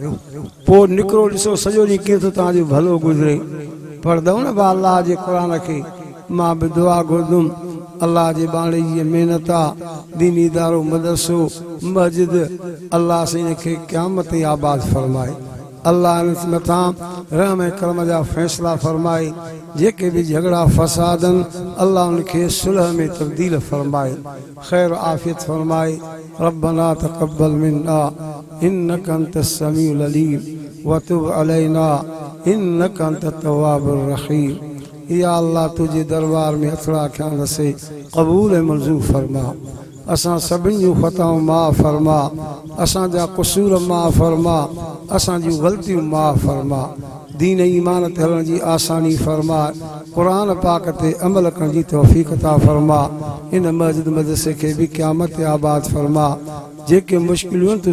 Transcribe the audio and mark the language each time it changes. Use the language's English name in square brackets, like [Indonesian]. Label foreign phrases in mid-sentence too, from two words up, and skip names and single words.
[Sindhi] पोइ निकिरो ॾिसो सॼो ॾींहुं कीअं थो तव्हांजो भलो गुज़रे पढ़ंदव न बा अलाह जे क़ुरान खे मां बि दुआ घुरंदुमि अल्लाह जे बाणे जी महिनत आहे दीनी दारो मदरसो मस्जिद अल्लाह से इनखे क़यामत आबाद फरमाए अल्लाह इन मथां रहम ऐं करम जा फ़ैसिला फरमाए जेके बि झगड़ा फसादनि अल्लाह उनखे सुलह में तब्दील फरमाए ख़ैर आफ़ियत फरमाए [Arabic] ربنا تقبل منا إنك أنت السميع العليم وتب علينا إنك أنت التواب الرحيم يا الله [Sindhi] तुझे दरबार में अथड़ा ख्याल से क़बूल मंज़ूर फरमा असां सभिनी जूं ख़ताऊं माफ़ फरमा असांजा क़सूर माफ़ फरमा असां जूं ग़लतियूं माफ़ फरमा दीन ईमान ते हलण जी आसानी फरमा कुरान पाक ते अमल करण जी तौफीक अता फरमा इन मस्जिद मदरसे के भी क़यामत आबाद फरमा जेके मुश्किलूं तू